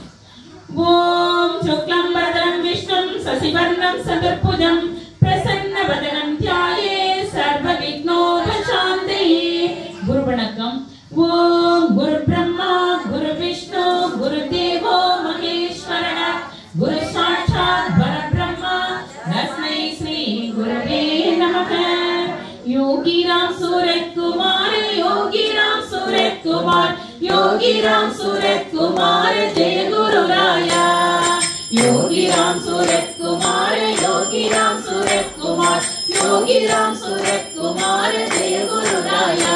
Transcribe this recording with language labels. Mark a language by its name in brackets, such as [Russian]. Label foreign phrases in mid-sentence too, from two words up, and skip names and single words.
[Sanskrit] ॐ शुक्लं बरधरं विष्णुं शशिवर्णं चतुर्भुजं प्रसन्नवदनं ध्याये सर्व विघ्नोपशान्तये. [Tamil] குரு வணக்கம். [Sanskrit] ॐ गुरु ब्रह्मा गुरु विष्णु गुरु देवो महेश्वरः गुरु साक्षात् परब्रह्मा तस्मै श्री गुरवे नमः. योगी राम सूरत कुमार योगी राम सूरत कुमार योगी राम सूरत कुमार जय गुरु राया. योगी राम सूरत कुमार योगी राम सूरत कुमार योगी राम सूरत कुमार जय गुरु राया.